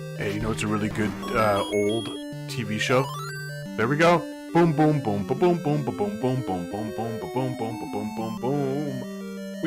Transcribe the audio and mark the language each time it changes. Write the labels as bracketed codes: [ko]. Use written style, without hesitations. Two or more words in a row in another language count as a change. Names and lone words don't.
[en] Hey, you know it's a really good old TV show? There we go. Boom, boom, boom, ba boom, boom, ba boom, boom, boom, boom, boom, ba boom, boom, ba boom, boom, boom.